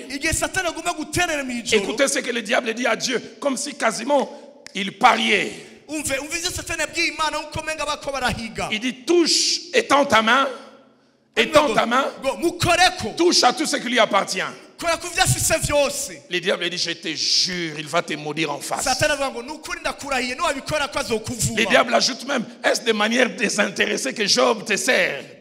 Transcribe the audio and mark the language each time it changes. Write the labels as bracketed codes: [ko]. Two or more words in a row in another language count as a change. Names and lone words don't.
[rw] igihe satani agomba guterera mu ijoro, [fr] écoutez ce que le diable dit à Dieu, comme si quasiment il pariait. [rw] umve satani yabwiye Imana uko menga bako barahiga. [fr] Il dit touche étends ta main, touche à tout ce qui lui appartient. Le diable dit je te jure, il va te maudire en face. Le diable ajoute même, est-ce de manière désintéressée que Job te sert?